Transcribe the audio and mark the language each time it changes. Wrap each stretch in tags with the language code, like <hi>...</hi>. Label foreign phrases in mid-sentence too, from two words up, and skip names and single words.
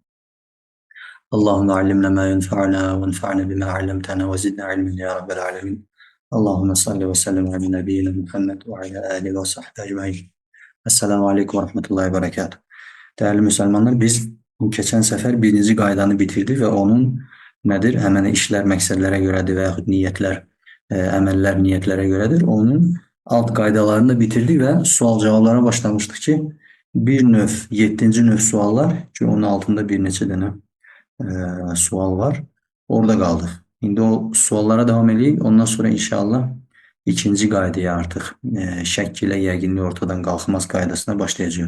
<ar>اللهم علمنا ما ينفعنا وانفعنا بما علمتنا وزدنا علما يا رب العالمين. اللهم صل وسلم على نبينا محمد وعلى آله وصحبه أجمعين. السلام عليكم ورحمة الله وبركاته.</ar> <tr>Değerli Müslümanlar, biz geçen sefer birinci qaydanı bitirdik ve onun nedir?</tr> <az>Hemen işler məqsədlərə görədir və yaxud niyyətlər, əməllər niyyətlərə görədir.</az> <tr>Onun alt qaydalarını da bitirdik ve sual cevaplara başlamıştık ki bir növ, 7.</tr> <az>növ suallar ki onun altında bir neçə dənə sual var.</az> <tr>Orada kaldık.</tr> <az>Şimdi o suallara devam edeyim. Ondan sonra inşallah ikinci qaydaya artıq şək ilə yəqinlik ortadan qalxmaz qaydasına başlayacağıq.</az>